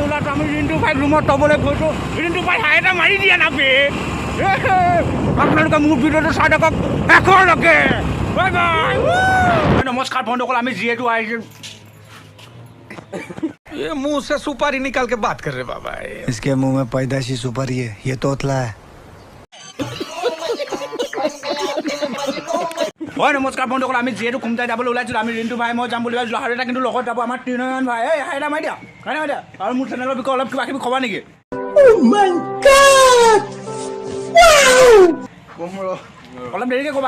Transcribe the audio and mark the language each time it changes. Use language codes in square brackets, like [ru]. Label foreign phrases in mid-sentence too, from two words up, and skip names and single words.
[as] ওলাইছোঁ আমি ৰিণ্টু ভাইক ৰুমত থ'বলৈ গৈছোঁ ৰিণ্টু ভাই হাই এটা মাৰি দিয়া নাপে আপোনালোকে মোৰ ভিডিঅ'টো চাই থাকক শেষৰলৈকে [en] bye bye [as] নমস্কাৰ বন্ধুসকল আমি যিহেতু আহিছোঁ [hi] ये मुंह से सुपारी निकाल के बात कर रहे बाबा इसके मुंह में पैदाशी सुपारी है ये तोतला है [as] হয় নমস্কাৰ বন্ধুসকল আমি যিহেতু খুমটাই যাবলৈ ওলাইছিলোঁ আমি ৰিণ্টু ভাই মই যাম বুলি ভাবিছিলোঁ আৰু এটা কিন্তু লগত যাব আমাৰ তিনিজন ভাই এই হাই এটা মাৰি দিয়া আৰু মোৰ চেনেলৰ বিষয়ে অলপ কিবা কিবি ক'বা নেকি অলপ দেৰিকৈ ক'বা